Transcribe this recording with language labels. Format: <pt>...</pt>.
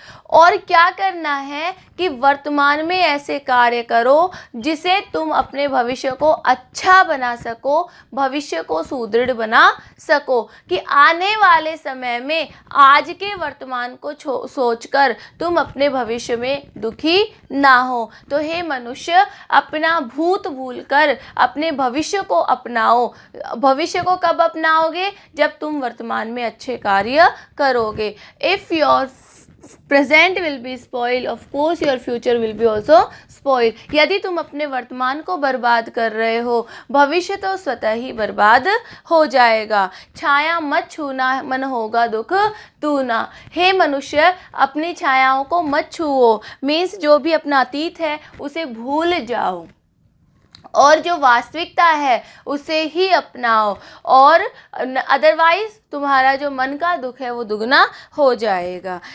<hi>और क्या करना है कि वर्तमान में ऐसे कार्य करो जिसे तुम अपने भविष्य को अच्छा बना सको, भविष्य को सुदृढ़ बना सको, कि आने वाले समय में आज के वर्तमान को सोचकर तुम अपने भविष्य में दुखी ना हो। तो हे मनुष्य, अपना भूत भूलकर अपने भविष्य को अपनाओ। भविष्य को कब अपनाओगे, जब तुम वर्तमान में अच्छे कार्य करोगे।</hi> <en>If your present will be spoiled, of course your future will be also spoiled।</en> <hi>यदि तुम अपने वर्तमान को बर्बाद कर रहे हो, भविष्य तो स्वतः ही बर्बाद हो जाएगा। छाया मत छूना मन होगा दुख दूना। हे मनुष्य, अपनी छायाओं को मत छुओ, मीन्स जो भी अपना अतीत है उसे भूल जाओ और जो वास्तविकता है उसे ही अपनाओ, और अदरवाइज तुम्हारा जो मन का दुख है वो दुगना हो जाएगा।</hi>